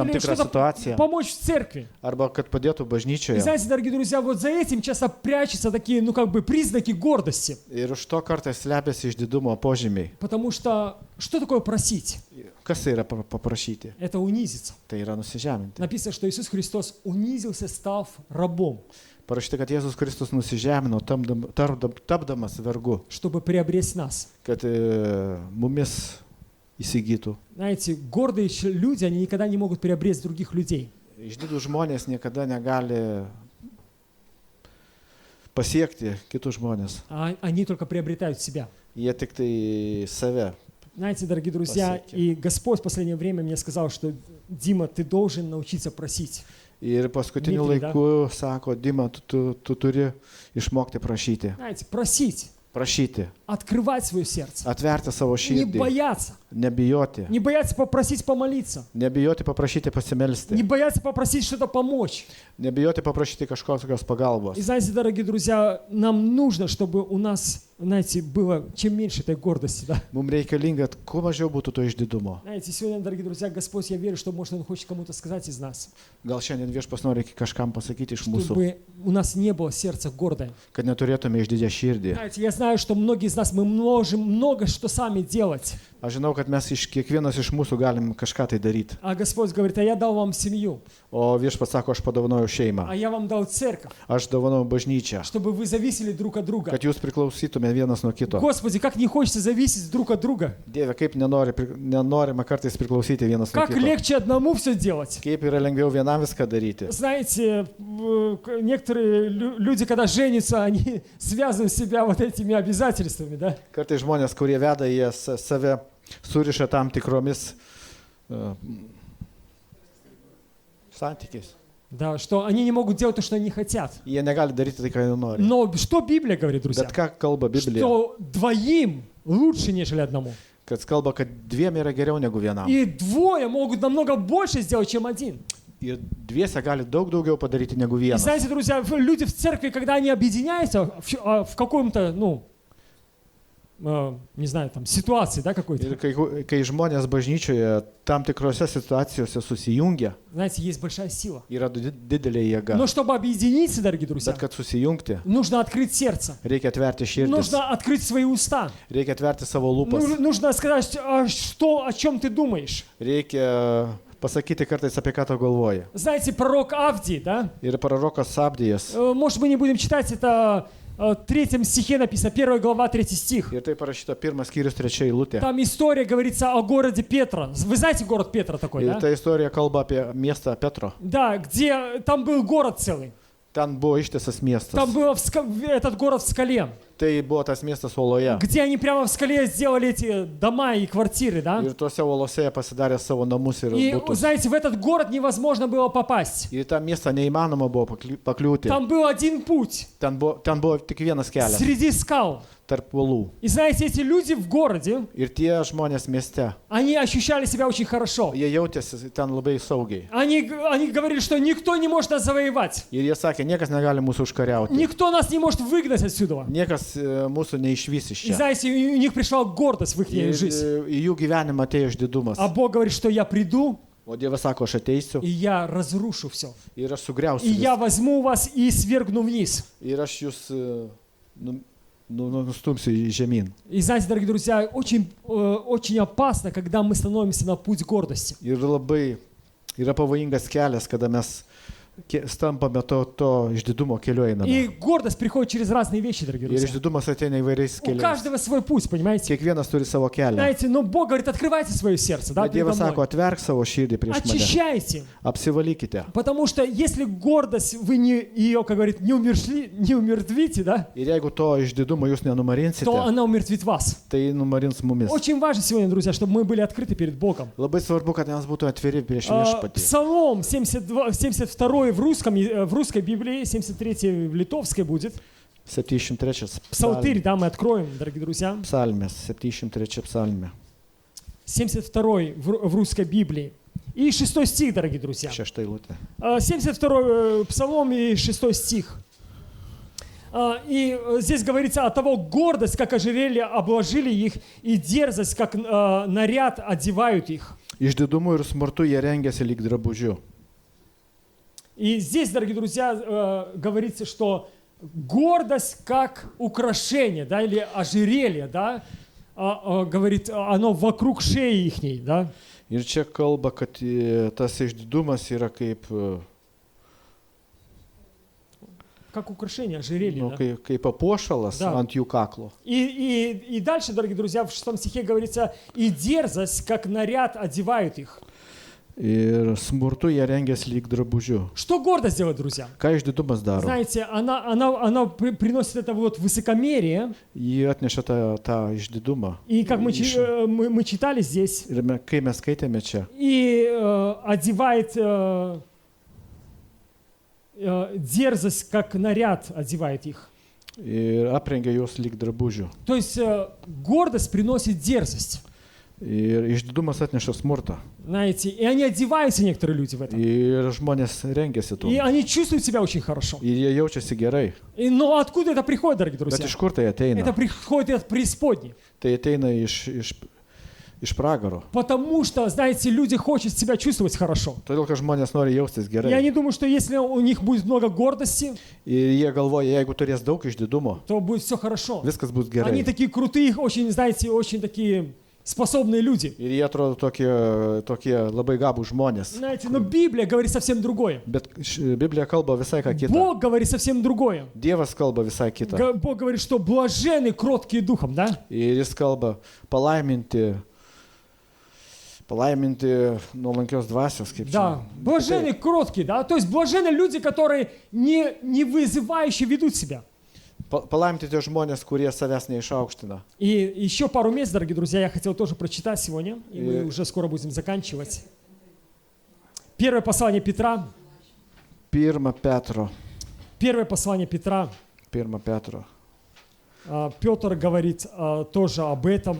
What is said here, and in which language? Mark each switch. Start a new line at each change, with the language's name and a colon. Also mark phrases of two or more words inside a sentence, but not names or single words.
Russian: Или
Lithuanian: tikrą
Russian: что-то
Lithuanian: situaciją.
Russian: помочь в церкви.
Lithuanian: Arba kad padėtų
Russian: И
Lithuanian: bažnyčioje.
Russian: знаете, дорогие друзья, вот за этим часто прячутся такие, ну как бы признаки гордости.
Lithuanian: Ir už to kartais slepiasi išdidumo požymiai.
Russian: Потому что что такое просить?
Lithuanian: Kas tai yra paprašyti?
Russian: Это унизиться.
Lithuanian: Tai yra nusižeminti.
Russian: Написано, что Иисус Христос унизился, став рабом,
Lithuanian: Parašyta, kad Jėzus Kristus nusižemino, tapdamas vergu,
Russian: чтобы приобрести нас.
Lithuanian: kad mumis įsigytų.
Russian: Знаете, гордые люди, они никогда не могут приобрести других людей.
Lithuanian: Išdidūs žmonės niekada negali pasiekti kitus žmonės.
Russian: Они только приобретают себя.
Lithuanian: Jie tik tai save.
Russian: Знаете, дорогие друзья, и Господь в последнее время мне сказал, что Дима, ты должен научиться просить.
Lithuanian: Ir paskutiniu
Russian: Dmitri, da?
Lithuanian: laiku sako, Dima, tu turi išmokti prašyti.
Russian: Знаете, просить,
Lithuanian: Prašyti.
Russian: открывать свое сердце,
Lithuanian: Atverti savo
Russian: не
Lithuanian: širdį.
Russian: бояться,
Lithuanian: Nebijoti.
Russian: не бояться попросить помолиться,
Lithuanian: Nebijoti paprašyti
Russian: не
Lithuanian: pasimelsti.
Russian: бояться попросить что-то помочь.
Lithuanian: Nebijoti paprašyti kažkokios pagalbos.
Russian: И знаете, дорогие друзья, нам нужно, чтобы у нас, знаете, было чем меньше этой гордости, да?
Lithuanian: Mums reikalinga, kuo mažiau būtų to išdidumo.
Russian: Знаете, сегодня, дорогие друзья, Господь, я верю, что, может, Он хочет кому-то сказать из нас,
Lithuanian: Gal šiandien viešpas nori kažkam pasakyti iš mūsų,
Russian: чтобы у нас не было сердца гордое.
Lithuanian: kad neturėtume išdidę širdį.
Russian: Знаете, я знаю, что многие из нас, мы можем много что сами делать,
Lithuanian: Aš žinau, kad mes kiekvienas iš mūsų galim kažką tai daryti.
Russian: а Господь говорит, а я dал вам семью,
Lithuanian: O viešpas sako, aš padovanojau šeimą.
Russian: а я вам дал церковь,
Lithuanian: Aš dovanojau bažnyčią.
Russian: чтобы вы зависели друг от друга.
Lithuanian: Kad jūs priklausytume vienas nuo kito.
Russian: Господи, как не хочется зависеть друг от друга.
Lithuanian: Dieve, kaip nenorima kartais priklausyti vienas nuo
Russian: Как
Lithuanian: kito.
Russian: легче одному все делать.
Lithuanian: Kaip yra lengviau vienam viską daryti.
Russian: Знаете, некоторые люди, когда женятся, они связывают себя вот этими обязательствами, да?
Lithuanian: Kartais žmonės, kurie veda, jie save suriša tam tikromis santykiais.
Russian: Да, что они не могут делать то, что они хотят.
Lithuanian: Jie negali daryti tai, ką jie nori.
Russian: Но что Библия говорит, друзья?
Lithuanian: Bet ką kalba Biblija?
Russian: Что двоим лучше, нежели одному.
Lithuanian: Kad kalba, kad dviem yra geriau negu vienam.
Russian: И двое могут намного больше сделать, чем один.
Lithuanian: Ir dviese gali daug daugiau padaryti negu
Russian: И
Lithuanian: vienas.
Russian: знаете, друзья, люди в церкви, когда они объединяются в каком-то, ну, не знаю, там, ситуации, да, какой-то.
Lithuanian: Ir kai žmonės bažnyčioje tam tikrose situacijose susijungia,
Russian: Знаете, есть большая сила.
Lithuanian: yra didelė jėga.
Russian: Но чтобы объединиться, дорогие друзья,
Lithuanian: Bet kad susijungti,
Russian: нужно открыть сердце.
Lithuanian: reikia atverti širdį.
Russian: Нужно открыть свои уста.
Lithuanian: Reikia atverti savo lūpas.
Russian: Нужно сказать, о чем ты думаешь.
Lithuanian: Reikia pasakyti kartais, apie ką tu galvoji.
Russian: Знаете, пророк Авдий, да?
Lithuanian: Ir prorokas Sabdijas.
Russian: Может, мы не будем читать это в 3 стихе написано, 1 глава, 3 стих.
Lithuanian: Ir tai parašyta 1 skyrius 3 eilutė.
Russian: Там история говорится о городе Петра. Вы знаете город Петра такой,
Lithuanian: Ir
Russian: да?
Lithuanian: ta istorija kalba apie miestą Petro.
Russian: Да, где там был город целый.
Lithuanian: Ten buvo ištisas miestas.
Russian: Там был этот город в скале.
Lithuanian: Tai buvo tas miestas uoloje.
Russian: где они прямо в скале сделали эти дома и квартиры, да?
Lithuanian: Ir tuose uolose jie pasidarė savo namus ir
Russian: И,
Lithuanian: būtus.
Russian: знаете, в этот город невозможно было попасть.
Lithuanian: Ir į tą miestą neįmanoma buvo pakliūti.
Russian: Там был один путь
Lithuanian: Ten buvo tik vienas kelias
Russian: среди скал.
Lithuanian: tarp uolų.
Russian: И знаете, эти люди в городе,
Lithuanian: Ir tie žmonės mieste,
Russian: они ощущали себя очень хорошо.
Lithuanian: jie jautėsi ten labai saugiai.
Russian: Они говорили, что никто не может нас завоевать.
Lithuanian: Ir jie sakė, niekas negali mūsų užkariauti.
Russian: Никто нас не может выгнать отсюда.
Lithuanian: Niekas mūsų neišvys iš
Russian: И
Lithuanian: čia.
Russian: знаете, у них пришла гордость в их
Lithuanian: Ir
Russian: жизнь.
Lithuanian: į jų gyvenimą atėjo išdidumas.
Russian: А Бог говорит, что я приду,
Lithuanian: O Dievas sako, aš ateisiu
Russian: и я разрушу все.
Lithuanian: ir aš sugriausiu.
Russian: И я
Lithuanian: Vis.
Russian: возьму вас и свергну вниз.
Lithuanian: Ir aš jūs nustumsiu į žemyn.
Russian: И знаете, дорогие друзья, очень опасно, когда мы становимся на путь гордости.
Lithuanian: Ir labai yra pavojingas kelias, kada mes stampame to išdidumo keliu einame.
Russian: И гордость приходит через разные вещи, дорогие
Lithuanian: Ir
Russian: друзья.
Lithuanian: išdidumas ateina įvairiais
Russian: У
Lithuanian: keliais.
Russian: каждого свой путь, понимаете?
Lithuanian: Kiekvienas turi savo kelią.
Russian: Знаете, но Бог говорит, открывайте свое сердце, да,
Lithuanian: Bet
Russian: передо
Lithuanian: Dievas sako,
Russian: мной.
Lithuanian: atverk savo širdį prieš mane.
Russian: Очищайте.
Lithuanian: Apsivalykite.
Russian: Потому что если гордость, вы ее, как говорит, не умертвите, да,
Lithuanian: Ir jeigu to išdidumo jūs nenumarinsite,
Russian: то она умертвит вас.
Lithuanian: tai numarins mumis.
Russian: Очень важно сегодня, друзья, чтобы мы были открыты перед Богом.
Lithuanian: Labai svarbu, kad mes būtume atviri prieš viešpatį.
Russian: Псалом 72 в русской Библии, 73 в литовской будет.
Lithuanian: 73
Russian: Псалтырь, да, мы откроем, дорогие друзья.
Lithuanian: psalmės, 73 psalmė,
Russian: 72 в русской Библии. И 6 стих, дорогие друзья.
Lithuanian: 6 eilutė.
Russian: 72 Псалом и 6 стих. И здесь говорится о того, гордость, как ожерелье обложили их, и дерзость, как наряд одевают их.
Lithuanian: Išdidumu ir smurtu jie rengiasi lyg drabužiu.
Russian: И здесь, дорогие друзья, говорится, что гордость как украшение, да, или ожерелье, да, говорит, оно вокруг шеи ихней, да.
Lithuanian: Ir čia kalba, kad tas išdidumas yra kaip,
Russian: Как украшение, ожерелье,
Lithuanian: nu,
Russian: да.
Lithuanian: kaip papuošalas
Russian: Da.
Lithuanian: ant jų kaklo.
Russian: И дальше, дорогие друзья, в 6 стихе говорится, и дерзость, как наряд одевают их.
Lithuanian: Ir smurtu jie rengiasi lyg drabužiu.
Russian: Что гордость делает, друзья?
Lithuanian: Ką išdidumas daro?
Russian: Знаете, она приносит это вот высокомерие.
Lithuanian: Jį atneša tą išdidumą.
Russian: И как мы читали здесь,
Lithuanian: Ir kai mes skaitėme čia,
Russian: и одевает дерзость, как наряд одевает их.
Lithuanian: ir aprengia juos lyg drabužių.
Russian: То есть гордость приносит дерзость.
Lithuanian: Ir išdidumas atneša smurtą.
Russian: Знаете, и они одеваются, некоторые люди, в этом.
Lithuanian: Ir žmonės rengiasi tuo.
Russian: И они чувствуют себя очень хорошо.
Lithuanian: Ir jie jaučiasi gerai.
Russian: Но откуда это приходит, дорогие
Lithuanian: Bet
Russian: друзья?
Lithuanian: iš kur tai
Russian: Это
Lithuanian: ateina?
Russian: приходит от преисподней.
Lithuanian: Tai ateina iš pragaro.
Russian: Потому что, знаете, люди хотят себя чувствовать хорошо.
Lithuanian: Todėl, kad žmonės nori jaustis
Russian: Я
Lithuanian: gerai.
Russian: не думаю, что если у них будет много гордости,
Lithuanian: Ir jie galvoja, jeigu turės daug išdidumo,
Russian: то будет все хорошо.
Lithuanian: viskas bus
Russian: Они
Lithuanian: gerai.
Russian: такие крутые, очень, знаете, очень такие способные люди.
Lithuanian: Ir jie atrodo tokie labai gabų žmonės.
Russian: Знаете, но Библия говорит совсем другое.
Lithuanian: Bet Biblija kalba visai ką kitą.
Russian: Бог говорит совсем другое.
Lithuanian: Dievas kalba visai kitą.
Russian: Бог говорит, что блаженны кроткие духом, да?
Lithuanian: Ir jis kalba palaiminti nuolankios dvasios, kaip
Russian: Да,
Lithuanian: čia.
Russian: блаженны кроткие, да? То есть блаженны люди, которые не вызывающе ведут себя.
Lithuanian: Palaiminti tie žmonės, kurie savęs neišaukština.
Russian: И еще пару мест, дорогие друзья, я хотел тоже прочитать сегодня, и мы уже скоро будем заканчивать. Первое послание Петра.
Lithuanian: Pirma Petro.
Russian: Первое послание Петра. Петр говорит тоже об этом,